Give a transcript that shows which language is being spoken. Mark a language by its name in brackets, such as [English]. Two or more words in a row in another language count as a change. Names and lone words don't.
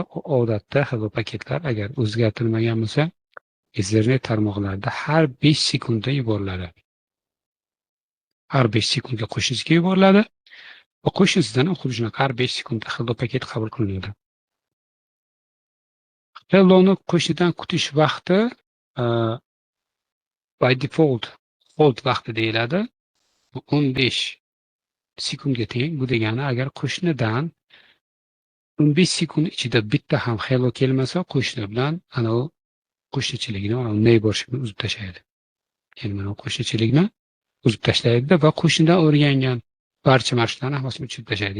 [Uzbek] Odatda hello paketlar agar o'zgartirilmagan bo'lsa, Ethernet tarmoqlarida har 5 sekundda yuboriladi. Har 5 sekundga qo'shnisiga yuboriladi. Va qo'shnisidan ham xuddi shunaqa har 5 sekundda hello paket qabul qilinadi. Helloni qo'shnidan kutish vaqti [English] by default [Uzbek] hold vaqti deyiladi. 15 sekundga teng. Bu degani agar qo'shnidan 15 sekund ichida bitta ham hello kelmasa, qo'shni bilan anavi qo'shnichilikni, neighborshipni uzib tashlaydi. Ya'ni mana qo'shnichilikni uzib tashlaydi va qo'shnidan o'rgangan barcha marshlarni hammasini o'chirib tashlaydi.